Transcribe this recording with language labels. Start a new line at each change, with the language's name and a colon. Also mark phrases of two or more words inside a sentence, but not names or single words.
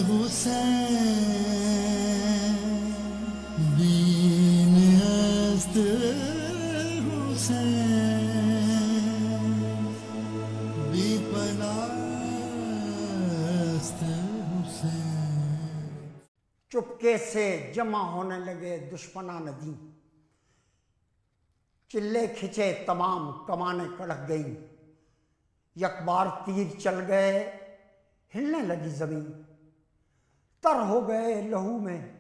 Persian: حسین دین است حسین بی پناہ است حسین۔
Urdu: چپکے سے جمع ہونے لگے دشمنان دین، چلے کھچے تمام کمانیں کڑک گئیں، یک بار تیر چل گئے ہلنے لگی زمین، تر ہو گئے لہو میں